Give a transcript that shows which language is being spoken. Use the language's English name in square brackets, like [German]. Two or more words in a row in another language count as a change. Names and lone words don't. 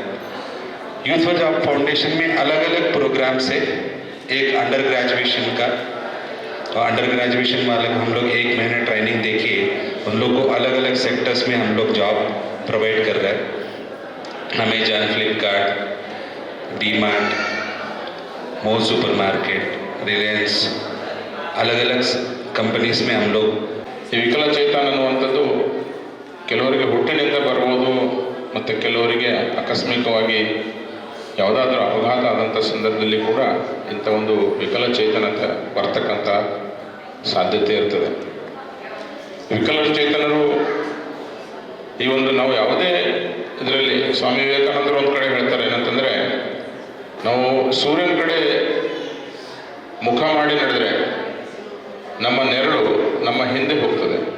[Hindi] यूथ फॉर जॉब फाउंडेशन में अलग अलग प्रोग्राम से एक [English] under graduation [Hindi] का, और [English] under graduation [Hindi] वाले हम लोग 1 महीने ट्रेनिंग देके उन लोग को अलग अलग सेक्टर्स में हम लोग [English] job provide [Hindi] कर रहे हैं. अमेजॉन, फ्लिपकार्ट, डीमार्ट, मोर सुपर मार्केट, रिलायंस, अलग अलग ಕಂಪನೀಸ್ में हम लोग [Kannada] ಈ ವಿಕಲಚೇತನ ಅನ್ನುವಂಥದ್ದು ಕೆಲವರಿಗೆ ಹುಟ್ಟಿನಿಂದ ಬರ್ಬೋದು, ಮತ್ತು ಕೆಲವರಿಗೆ ಆಕಸ್ಮಿಕವಾಗಿ ಯಾವುದಾದ್ರೂ ಅಪಘಾತ ಆದಂಥ ಸಂದರ್ಭದಲ್ಲಿ ಕೂಡ ಇಂಥ ಒಂದು ವಿಕಲಚೇತನತೆ ಬರ್ತಕ್ಕಂಥ ಸಾಧ್ಯತೆ ಇರ್ತದೆ. ವಿಕಲಚೇತನರು ಈ ಒಂದು ನಾವು ಯಾವುದೇ ಇದರಲ್ಲಿ ಸ್ವಾಮಿ ವಿವೇಕಾನಂದರು ಒಂದು ಕಡೆ ಹೇಳ್ತಾರೆ ಏನಂತಂದರೆ, ನಾವು ಸೂರ್ಯನ ಕಡೆ ಮುಖ ಮಾಡಿ ನಡೆದರೆ ನಮ್ಮ ನೆರಳು ನಮ್ಮ ಹಿಂದೆ ಹೋಗ್ತದೆ.